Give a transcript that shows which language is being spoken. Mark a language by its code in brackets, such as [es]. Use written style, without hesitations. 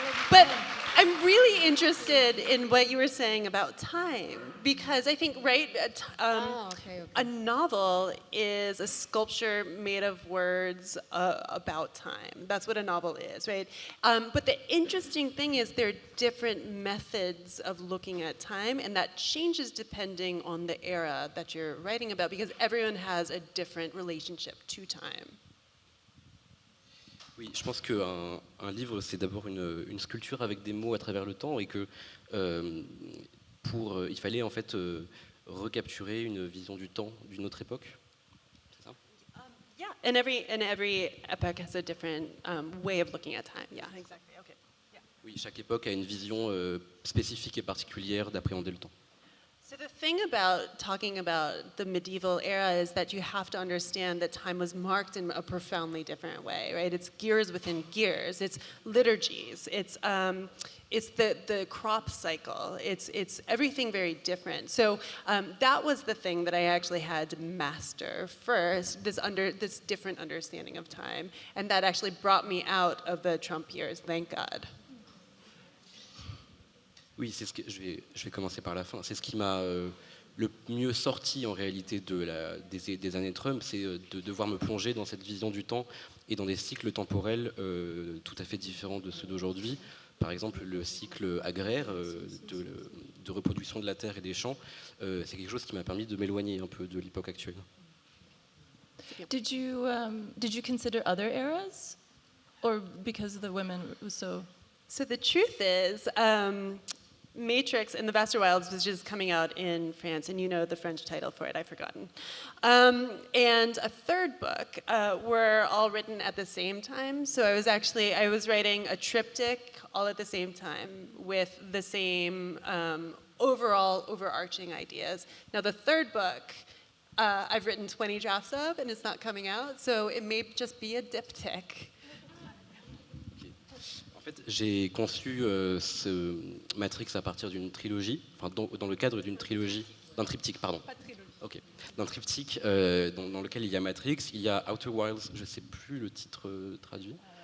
[en] But I'm really interested in what you were saying about time, because I think, right, a novel is a sculpture made of words about time. That's what a novel is, right? But the interesting thing is there are different methods of looking at time, and that changes depending on the era that you're writing about, because everyone has a different relationship to time. [fr] Oui, je pense qu'un livre, c'est d'abord une sculpture avec des mots à travers le temps et que il fallait en fait recapturer une vision du temps d'une autre époque. C'est ça? [en] Yeah, and every epoch has a different way of looking at time. Yeah, exactly. Okay. Yeah. [fr] Oui, chaque époque a une vision spécifique et particulière d'appréhender le temps. [en] So the thing about talking about the medieval era is that you have to understand that time was marked in a profoundly different way, right? It's gears within gears. It's liturgies. It's the crop cycle. It's everything very different. So that was the thing that I actually had to master first, this different understanding of time, and that actually brought me out of the Trump years. Thank God. [fr] Oui, je vais commencer par la fin. C'est ce qui m'a le mieux sorti en réalité des années Trump, c'est de devoir me plonger dans cette vision du temps et dans des cycles temporels tout à fait différents de ceux d'aujourd'hui. Par exemple, le cycle agraire de reproduction de la terre et des champs, c'est quelque chose qui m'a permis de m'éloigner un peu de l'époque actuelle. [en] Did you consider other eras, or because the women was so? So the truth is, Matrix in the Vaster Wilds was just coming out in France, and you know the French title for it, I've forgotten. And a third book were all written at the same time. So I was writing a triptych all at the same time with the same overall overarching ideas. Now the third book, I've written 20 drafts of, and it's not coming out, so it may just be a diptych. [fr] En fait, j'ai conçu ce Matrix à partir d'une trilogie, enfin dans le cadre d'une trilogie, d'un triptyque, pardon. Pas de trilogie. Ok, d'un triptyque dans lequel il y a Matrix, il y a Outer Wilds, je ne sais plus le titre traduit.